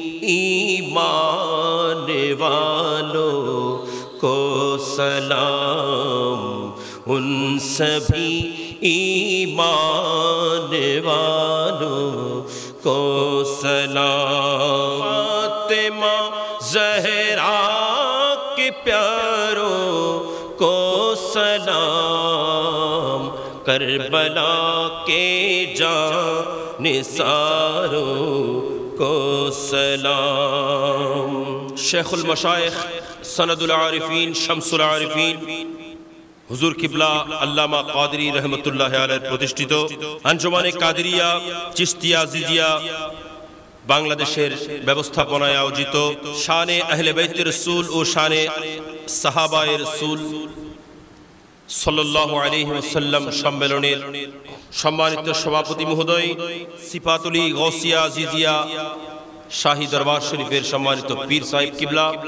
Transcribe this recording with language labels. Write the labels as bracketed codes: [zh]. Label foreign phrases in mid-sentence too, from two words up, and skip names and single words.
[ur] ایمان والوں کو سلام ان سبھی ایمان والوں کو سلام فاطمہ زہرا کے پیاروں کو سلام کربلا کے جانثاروں کو سلام شیخ المشائخ سند العارفین شمس العارفین [bn] হুজুর কিবলা আল্লামা কাদরি [ar] رحمة عليه [bn] প্রতিষ্ঠিত আঞ্জুমানে কাদেরিয়া চিশতিয়া আজিজিয়া বাংলাদেশের ব্যবস্থাপনায় আয়োজিত শানে আহলে বাইতের রাসূল ও শানে সাহাবায়ে রাসূল [ar] صلى الله عليه وسلم [bn] সম্মেলনের সম্মানিত সভাপতি মহোদয়, সিফাতুলি গৌসিয়া আজিজিয়া শাহী দরবার শরীফের সম্মানিত পীর সাহেব কিবলা,